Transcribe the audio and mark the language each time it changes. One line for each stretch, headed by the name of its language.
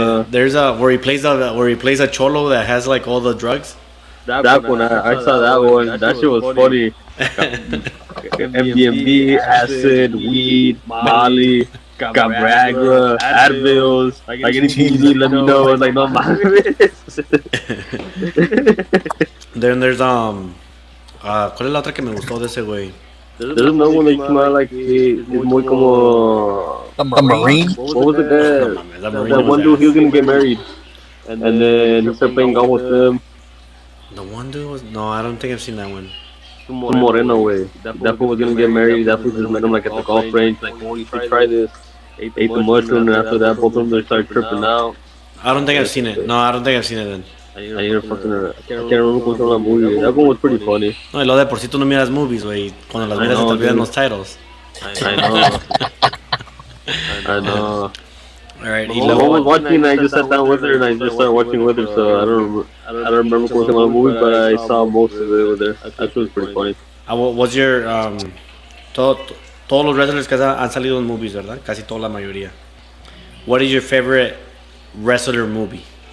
English: There's where he plays a cholo that has like all the drugs. That one, I saw that one. That shit was funny. MDMA, acid, weed, Molly, Viagra, Advils. Like anything you need, let me know.
Spanish: Like, no mames.
English: Then there's
Spanish: ¿cuál es la otra que me gustó de ese güey?
English: There's another one that came out like it's
Spanish: muy como
English: The Marine? What was it that?
Spanish: No, mames,
English: That one dude, he was gonna get married, and then he started playing golf with him. The one dude was no, I don't think I've seen that one. Some Moreno way. That fool was gonna get married. That fool just met him like at the golf range. Like, oh, you should try this. Ate the mushroom, and after that, both of them they started tripping out. I don't think I've seen it. No, I don't think I've seen it then. I can't remember what's on that movie. That one was pretty funny.
Spanish: No, y lo de por si tú no miras movies, güey. Cuando las miras se te olvidan los titles.
English: I know. Alright,
Spanish: y
English: I
Spanish: luego
English: was watching, I just sat down with her and I just started watching with her, so I don't remember what's on the movie, but I saw most of it with her. That was pretty funny. what's your
Spanish: todos los wrestlers que han salido en movies, ¿verdad? Casi toda la mayoría.
English: What is your favorite wrestler movie?